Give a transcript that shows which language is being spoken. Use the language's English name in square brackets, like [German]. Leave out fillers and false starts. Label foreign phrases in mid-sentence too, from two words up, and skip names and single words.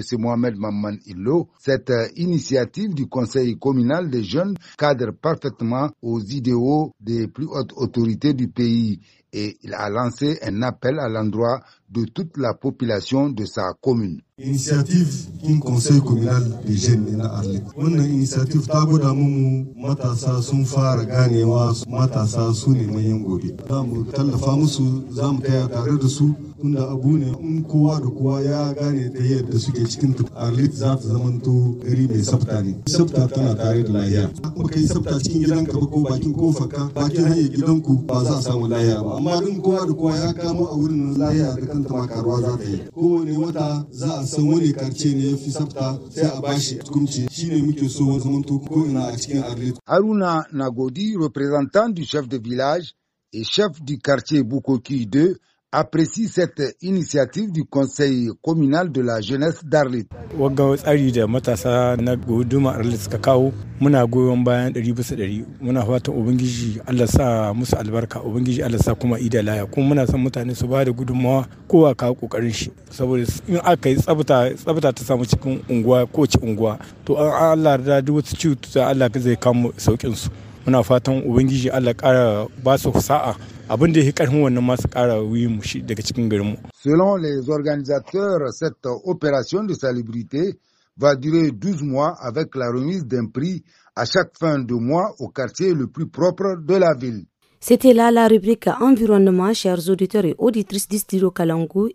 [French] Mohamed Mamman Illo, cette initiative du conseil communal des jeunes cadre parfaitement aux idéaux des plus hautes autorités du pays et il a lancé un appel à l'endroit de toute la population de sa commune. Initiative kin conseil communal de jeunes na Arlit. [Hausa] Wannan initiative ta gwada mu matasa sun fara ganewa matasa su ne manyan gobe. Za mu tallafa musu, za mu taya tare da su tunda abu ne in kowa da kowa ya gane ta yadda suke cikin Arlit za ta zamanto gari mai tsafta ne. Tsafta tana tare da lahiya. Kuma kai tsafta cikin gidanka ba ko bakin kofarka, bakin hanyar gidanku ba za a samu lahiya ba. Amma in kowa da kowa ya kama a wurin lahiya da kanta ma karuwa za ta yi. Kowane wata za a san wani karce ne ya fi tsafta sai a bashi tukunci shine muke so wani zamanto ko ina a cikin Arlit. [French] Haruna Nagodi, représentant du chef de village et chef du quartier Bukoki 2, apprécie cette initiative du conseil communal de la jeunesse d'Arlit. [Hausa] Wagga tsari da matasa na guduma Arlit suka kawo muna goyon bayan 100%. Muna fatan ubangiji Allah sa musu albarka, ubangiji Allah sa kuma ida laya. Kuma muna son mutane su ba da gudunmawa kowa kawo kokarin shi saboda in aka yi tsabta ta samu cikin unguwa ko ci unguwa to Allah da duk wasu cuta Allah zai kawo saukin su. muna fatan ubangiji Allah ƙara ba su sa'a abin da ya karfin wannan masu ƙara wuyi mu shi daga cikin garinmu. [French] Selon les organisateurs, cette opération de salubrité va durer 12 mois avec la remise d'un prix à chaque fin de mois au quartier le plus propre de la ville. C'était là la rubrique environnement, chers auditeurs et auditrices du studio Kalangu.